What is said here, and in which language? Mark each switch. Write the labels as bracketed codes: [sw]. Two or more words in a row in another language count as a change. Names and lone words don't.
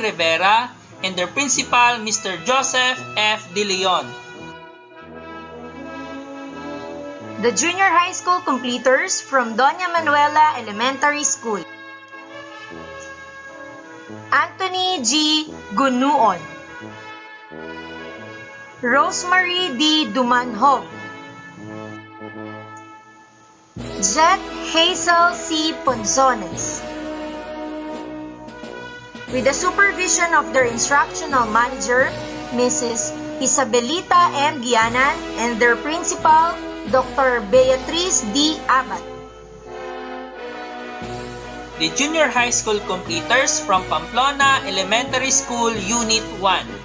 [en] Rivera, and their principal, Mr. Joseph F. De Leon. The junior high school completers from Doña Manuela Elementary School. Anthony G. Gunuon, Rosemary D. Dumanhog, Jet Hazel C. Ponzones, with the supervision of their instructional manager, Mrs. Isabelita M. Guianan, and their principal, Dr. Beatriz D. Abad. The junior high school completers from Pamplona Elementary School Unit 1.